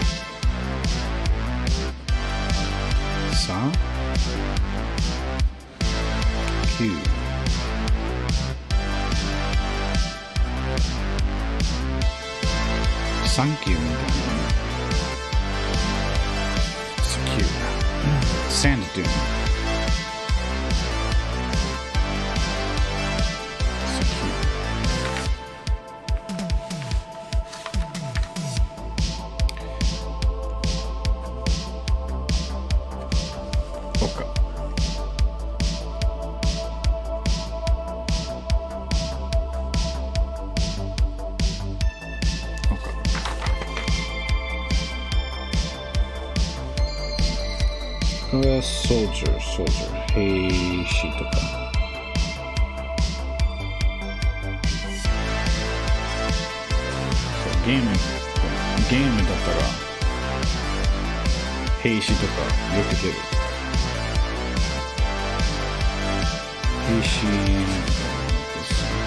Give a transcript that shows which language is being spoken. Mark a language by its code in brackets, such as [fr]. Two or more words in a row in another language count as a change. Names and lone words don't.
[en] Sa? Q. Thank you みたいな。Secure. Sand dune. Secure. Oka. Oka. Soldier, [ja] 兵士とか。ゲームだったら兵士とかよく出る。兵士です。